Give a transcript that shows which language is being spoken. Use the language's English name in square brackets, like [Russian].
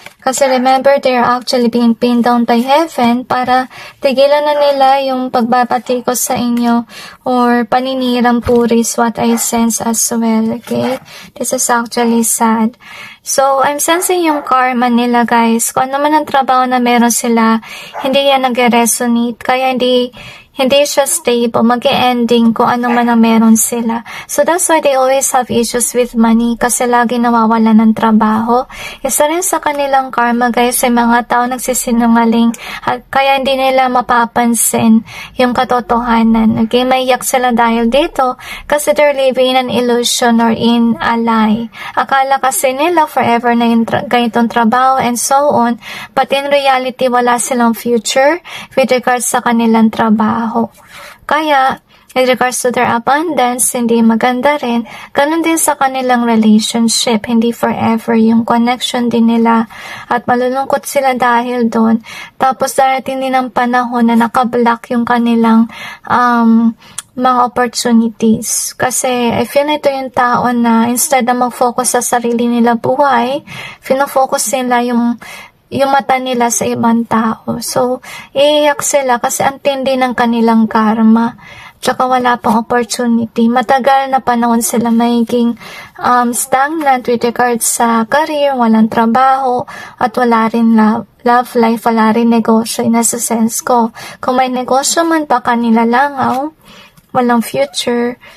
[English] Kasi remember, they're actually being pinned down by heaven para tigilan na nila yung pagbabatikos sa inyo or paninirang puri is what I sense as well, okay? This is actually sad. So, I'm sensing yung karma nila, guys. [Filipino] Kung ano man ang trabaho na meron sila, hindi yan nag-resonate. Kaya hindi siya stable, mag-ending kung ano man ang meron sila. [English] So that's why they always have issues with money kasi lagi nawawala ng trabaho. [Filipino] Isa rin sa kanilang karma, guys, ay mga tao nagsisinungaling at kaya hindi nila mapapansin yung katotohanan. [English] Okay, maiyak sila dahil dito kasi they're living in an illusion or in a lie. [Filipino] Akala kasi nila forever na yung ganitong trabaho and so on, but in reality wala silang future with regards sa kanilang trabaho. Kaya, with regards to their abundance, hindi maganda rin. Ganun din sa kanilang relationship, hindi forever yung connection din nila. At malulungkot sila dahil doon. Tapos darating din ang panahon na nakablock yung kanilang mga opportunities. Kasi I feel na ito yung tao na instead na mag-focus sa sarili nila buhay, fino-focus nila yung mata nila sa ibang tao. So, iiyak sila kasi ang tindi ng kanilang karma. Tsaka wala pang opportunity. Matagal na panahon sila magiging stagnant with regards sa career, walang trabaho, at wala rin love life, wala rin negosyo. In a sense ko, kung may negosyo man pa kanila langaw, walang future.